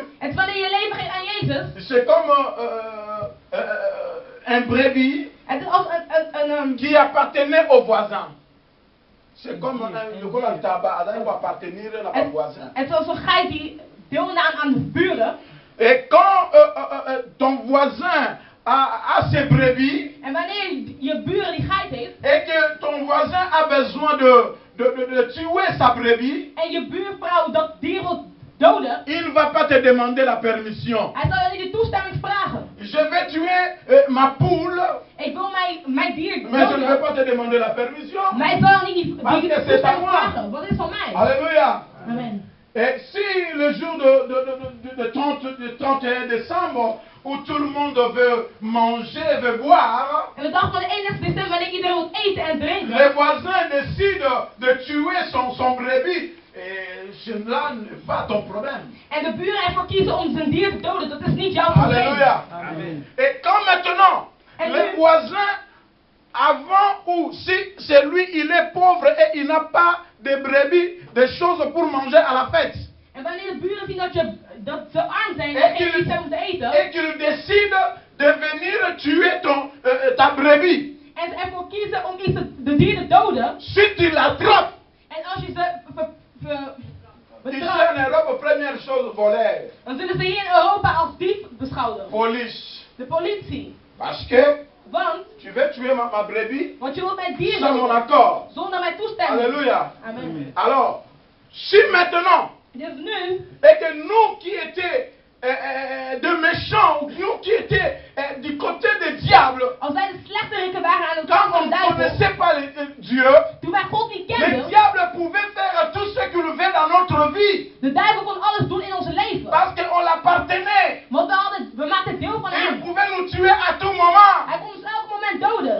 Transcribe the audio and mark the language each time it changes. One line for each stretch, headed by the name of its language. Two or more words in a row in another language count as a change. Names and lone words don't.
Dutch: Het is wanneer je leven geeft aan Jezus.
French: c'est comme un brebis
Dutch: Het is als een
French: qui appartenait au voisin. C'est comme un tabac, il va appartenir à un voisin.
Dutch: Het is als een geit die deelnam aan de buren.
French: Et quand ton voisin a ses brebis,
Dutch: En wanneer je buren die geit heeft.
French: et que ton voisin a besoin de tuer sa brebis,
Dutch: En je buurvrouw dat dier wil doden.
French: il ne va pas te demander la permission.
Dutch: Hij zal je de toestemming vragen.
French: Je vais tuer ma poule,
Dutch: Ik wil mijn dier
French: mais je ne vais
Dutch: doden.
French: pas te demander la permission.
Dutch: Maar ik zal niet die
French: Parce que c'est à
Dutch: toestemming
French: moi.
Dutch: vragen. Wat is van mij?
French: Alléluia. Amen. Et si le jour de 31 décembre, où tout le monde veut manger, veut boire,
Dutch: En de dag van de 31 december, wanneer iedereen wil eten en drinken.
French: le voisin décide de tuer son brebis, et là n'est pas ton problème.
Dutch: En de buren ervoor kiezen om zijn dier te doden, dat is niet jouw probleem.
French: Alléluia. Amen. Et quand maintenant, Et le le- voisin avant ou si c'est lui, il est pauvre et il n'a pas de brebis, des choses pour manger à la fête.
Dutch: En wanneer de buren zien dat ze arm zijn
French: Et
Dutch: en geen iets hebben om te eten.
French: et qu'il décide de venir tuer ta brebis.
Dutch: En ze ervoor kiezen om iets de dier te doden.
French: Si tu l'attrapes,
Dutch: En als je ze
French: ici
Dutch: betrapt,
French: en Europe, première chose, voler.
Dutch: dan zullen ze hier in Europa als dief beschouwen.
French: Police.
Dutch: De politie.
French: Parce que
Dutch: Want,
French: tu veux tuer ma brebis
Dutch: want je wilt mijn dier
French: sans mon
Dutch: doden.
French: accord.
Dutch: Zonder mijn toestemming.
French: Alléluia. Amen. Alors, si maintenant,
Dutch: Dus nu,
French: et que nous qui étions de méchants, ou nous qui étions du côté des diables,
Dutch: als wij de slechteriken waren aan de
French: quand
Dutch: kant van
French: on
Dutch: de
French: ne
Dutch: duivel.
French: connaissait pas Dieu,
Dutch: Toen wij God niet
French: les
Dutch: kenden.
French: diables pouvaient faire tout ce qu'ils veulent dans notre vie.
Dutch: De duivel kon alles doen in onze leven.
French: Parce qu'on l'appartenait.
Dutch: Want we maakten deel van
French: Et il
Dutch: hem.
French: pouvait nous tuer à tout moment.
Dutch: Hij kon ons elk moment doden.